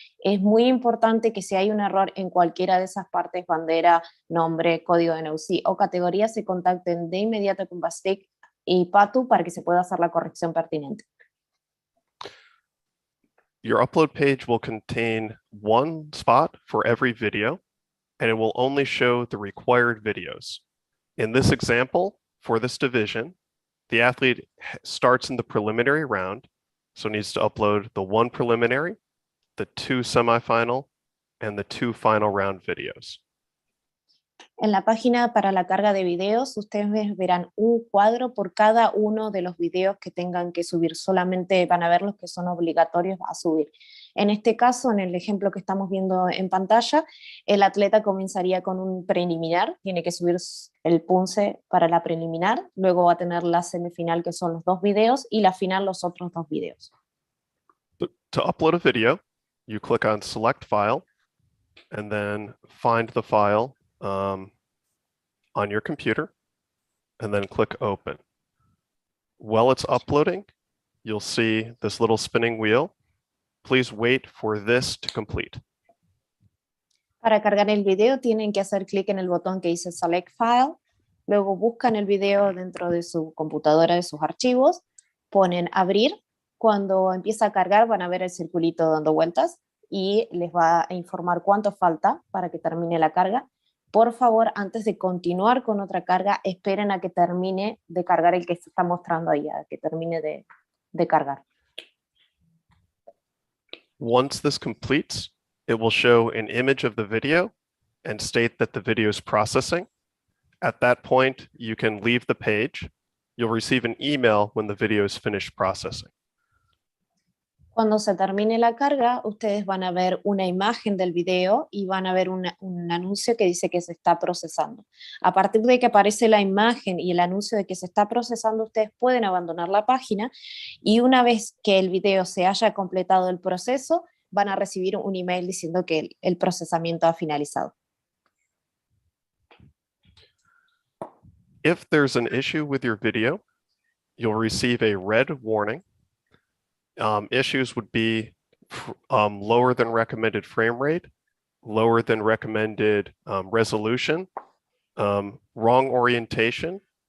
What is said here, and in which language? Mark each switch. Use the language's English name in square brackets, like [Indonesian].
[Spanish] Es muy importante que si hay un error en cualquiera de esas partes, bandera, nombre, código de NOC o categoría, se contacten de inmediato con Vastic y Patu para que se pueda hacer la corrección pertinente. [English] Your upload page will contain one spot for every video, and it will only show the required videos. In this example, for this division, the athlete starts in the preliminary round, so needs to upload the 1 preliminary, the 2 semifinal, and the 2 final round videos. [Spanish] En la página para la carga de videos, ustedes verán un cuadro por cada uno de los videos que tengan que subir. Solamente van a ver los que son obligatorios a subir. En este caso, en el ejemplo que estamos viendo en pantalla, el atleta comenzaría con un preliminar, tiene que subir el Poomsae para la preliminar, luego va a tener la semifinal, que son los 2 videos, y la final, los otros 2 videos. [English] To upload a video, you click on Select File, and then find the file on your computer, and then click Open. While it's uploading, you'll see this little spinning wheel. Please wait for this to complete. [Spanish] Para cargar el video tienen que hacer clic en el botón que dice Select File, luego buscan el video dentro de su computadora, de sus archivos, ponen Abrir. Cuando empieza a cargar van a ver el circulito dando vueltas y les va a informar cuánto falta para que termine la carga. Por favor, antes de continuar con otra carga, esperen a que termine de cargar el que se está mostrando ahí, a que termine de cargar. [English] Once this completes, it will show an image of the video and state that the video is processing. At that point, you can leave the page. You'll receive an email when the video is finished processing. [Spanish] Cuando se termine la carga, ustedes van a ver una imagen del video y van a ver un anuncio que dice que se está procesando. A partir de que aparece la imagen y el anuncio de que se está procesando, ustedes pueden abandonar la página y una vez que el video se haya completado el proceso, van a recibir un email diciendo que el procesamiento ha finalizado. [English] If there's an issue with your video, you'll receive a red warning. Issues would be lower than recommended frame rate, lower than recommended resolution, wrong orientation,